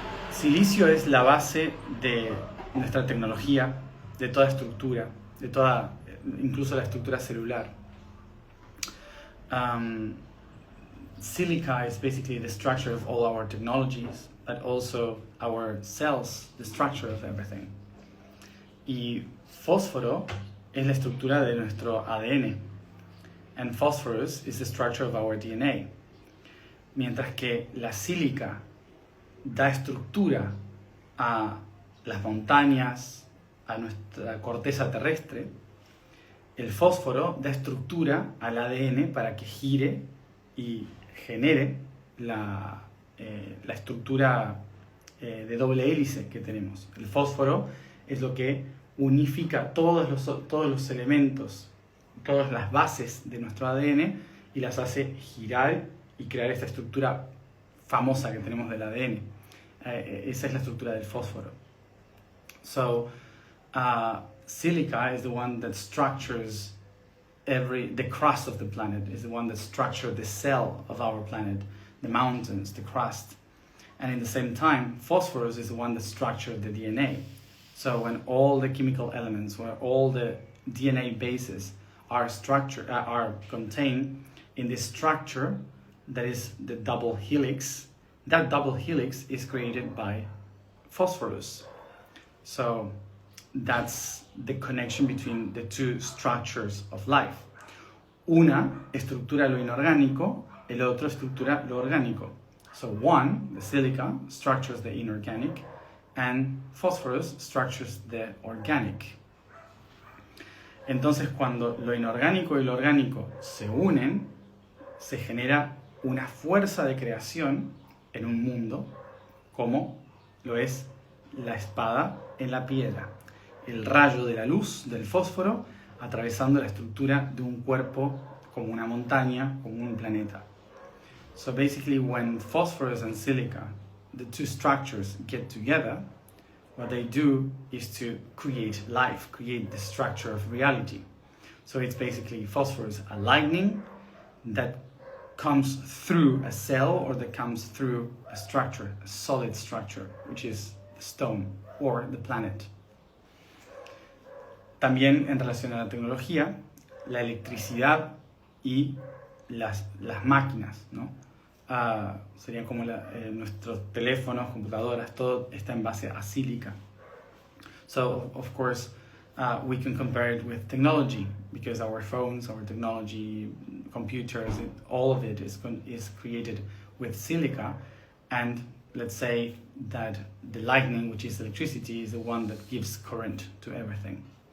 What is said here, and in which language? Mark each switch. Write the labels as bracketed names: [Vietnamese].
[Spanish] Silicio es la base de nuestra tecnología, de toda estructura, de toda, incluso la estructura celular. [English] Silica is basically the structure of all our technologies, but also our cells, the structure of everything. [Spanish] Y fósforo es la estructura de nuestro ADN. [English] And phosphorus is the structure of our DNA. [Spanish] Mientras que la sílica da estructura a las montañas, a nuestra corteza terrestre, el fósforo da estructura al ADN para que gire y genere la estructura de doble hélice que tenemos. El fósforo es lo que unifica todos los elementos, todas las bases de nuestro ADN y las hace girar y crear esta estructura famosa que tenemos del ADN. Esa es la estructura del fósforo. [English] So, silica is the one that structures the crust of the planet, is the one that structures the cell of our planet, the mountains, the crust. And in the same time, phosphorus is the one that structures the DNA. So when all the chemical elements, where all the DNA bases are contained in this structure that is the double helix, that double helix is created by phosphorus. So that's the connection between the two structures of life. [Spanish] Una estructura lo inorgánico, el otro estructura lo orgánico. [English] So one, the silica, structures the inorganic, and phosphorus structures the organic. [Spanish] Entonces, cuando lo inorgánico y lo orgánico se unen, se genera una fuerza de creación en un mundo, como lo es la espada en la piedra, el rayo de la luz del fósforo atravesando la estructura de un cuerpo como una montaña, como un planeta. [English] So basically, when phosphorus and silica, the two structures, get together, what they do is to create life, create the structure of reality. So it's basically phosphorus, a lightning that comes through a cell or that comes through a structure, a solid structure, which is the stone or the planet. [Spanish] También en relación a la tecnología, la electricidad y las máquinas, ¿no? Serían como nuestros teléfonos, computadoras, todo está en base a sílica. [English] So, of course, we can compare it with technology, because our phones, our technology, computers, all of it is created with silica, and let's say that the lightning, which is electricity, is the one that gives current to everything.